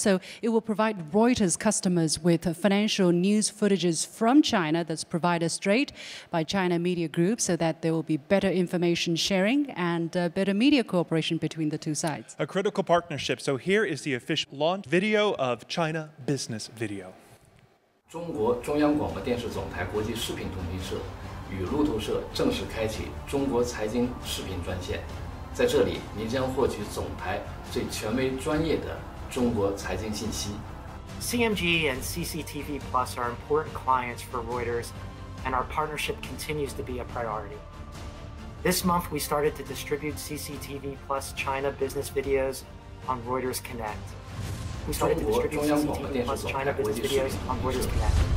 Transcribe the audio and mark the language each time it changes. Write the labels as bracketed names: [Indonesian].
[English] So it will provide Reuters customers with financial news footages from China that's provided straight by China Media Group, so that there will be better information sharing and better media cooperation between the two sides. A critical partnership. So here is the official launch video of China Business Video. [Chinese] 中国中央广播电视总台国际视频通讯社与路透社正式开启中国财经视频专线，在这里您将获取总台最权威专业的中国财经信息。 [English] CMG and CCTV Plus are important clients for Reuters, and our partnership continues to be a priority. This month, we started to distribute CCTV Plus China business videos on Reuters Connect. We started to distribute CCTV Plus China business videos on Reuters Connect.